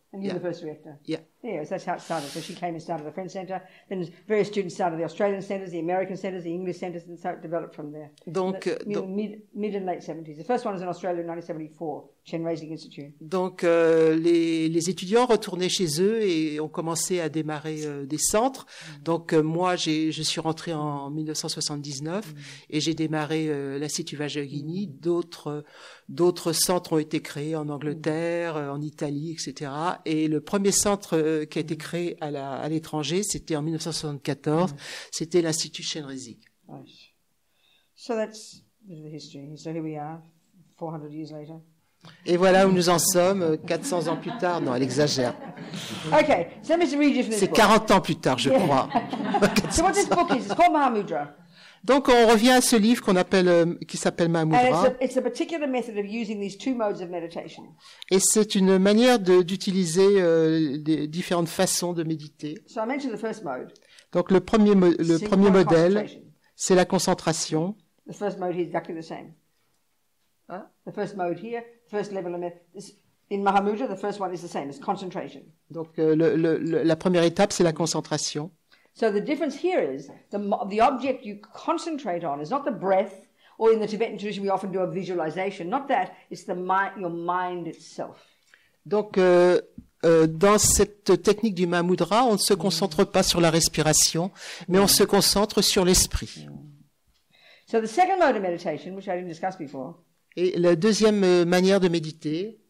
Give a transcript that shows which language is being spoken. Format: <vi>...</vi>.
<en>And you're the first director. Yeah. Yeah, so that's how it started. So she came and started the French Centre. Then various students started the Australian centres, the American centres, the English centres, and so it developed from there.</en> <fr>Donc,</fr> <en>mid and late 70s. The first one was in Australia in 1974, Chen Reisig Institute.</en> <fr>Donc les étudiants retournaient chez eux et ont commencé à démarrer des centres. Donc moi je suis rentrée en 1979 et j'ai démarré l'Institut Vajrayogini. D'autres centres ont été créés en Angleterre, en Italie, etc. Et le premier centre qui a été créé à l'étranger, c'était en 1974. C'était l'Institut Chenrezig.</fr> <en>Nice. So that's the history. So here we are, 400 years later.</en> <fr>Et voilà où nous en sommes, 400 ans plus tard. Non, elle exagère.</fr> <en>Okay, so let me read you from this</en> <fr>C'est</fr> <en>book.</en> <fr>40 ans plus tard, je crois.</fr> <en>So what this book is, it's called Mahamudra.</en> <fr>Donc on revient à ce livre qui s'appelle Mahamudra.</fr> <en>And it's a particular method of using these two modes of meditation.</en> <fr>Et c'est une manière d'utiliser des différentes façons de méditer.</fr> <en>So I mentioned the first mode.</en> <fr>Donc le premier modèle, c'est la concentration.</fr> <en>The first mode here is exactly the same. The first mode here, first level of in Mahamudra, the first one is the same. It's concentration.</en> <fr>Donc la première étape, c'est la concentration.</fr> <en>So the difference here is the object you concentrate on is not the breath, or in the Tibetan tradition we often do a visualization. Not that, it's your mind itself.</en> <fr>Donc dans cette technique du Mahamudra, on ne se concentre pas sur la respiration, mais on se concentre sur l'esprit.</fr> <en>So the second mode of meditation, which I didn't discuss before,</en> <fr>et la deuxième manière de méditer,</fr>